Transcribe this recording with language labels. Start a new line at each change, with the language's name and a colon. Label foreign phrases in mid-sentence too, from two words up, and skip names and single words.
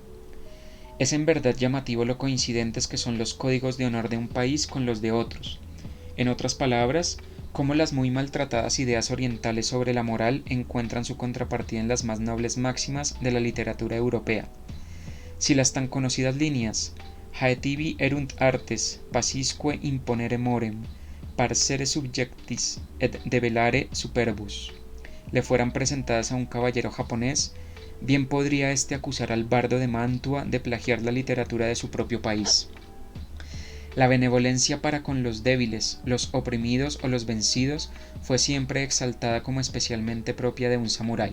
Spanish: Es en verdad llamativo lo coincidentes que son los códigos de honor de un país con los de otros. En otras palabras, cómo las muy maltratadas ideas orientales sobre la moral encuentran su contrapartida en las más nobles máximas de la literatura europea. Si las tan conocidas líneas
Latin: Haetivi erunt artes, basisque imponere morem, parcere subjectis et develare superbus,
Spanish: le fueran presentadas a un caballero japonés, bien podría éste acusar al bardo de Mantua de plagiar la literatura de su propio país. La benevolencia para con los débiles, los oprimidos o los vencidos fue siempre exaltada como especialmente propia de un samurái.